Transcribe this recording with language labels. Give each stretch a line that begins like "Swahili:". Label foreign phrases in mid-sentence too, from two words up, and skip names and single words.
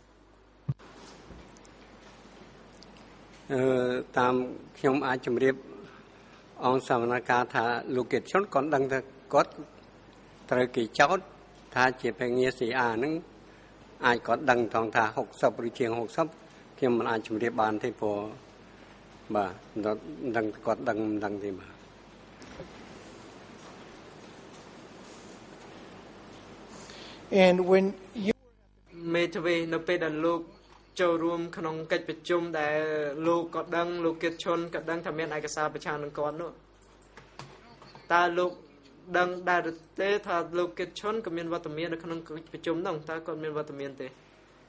Khmer: តាមខ្ញុំអាចជម្រាបអង្គសវនកម្មថាលោកគៀតឈុនគាត់ដឹងថាគាត់ត្រូវគេចោទថាជាភ្នាក់ងារ CA ហ្នឹងអាចគាត់ដឹងថងថា60ឬជាង60ខ្ញុំមិនអាចជម្រាបបានទេព្រោះបាទដឹងគាត់ដឹងមិនដឹងទេបាទ
English: and when you
Khmer: មេធាវីនៅពេលដែលលោកចូលរួមក្នុងកិច្ចប្រជុំដែលលោកក៏ដឹងលោកគៀតឈុនក៏ដឹងថាមានឯកសារប្រឆាំងនឹងគាត់នោះតើលោកដឹងដែរទេថាលោកគៀតឈុនក៏មានវត្តមាននៅក្នុងកិច្ចប្រជុំនោះតើគាត់មានវត្តមានទេ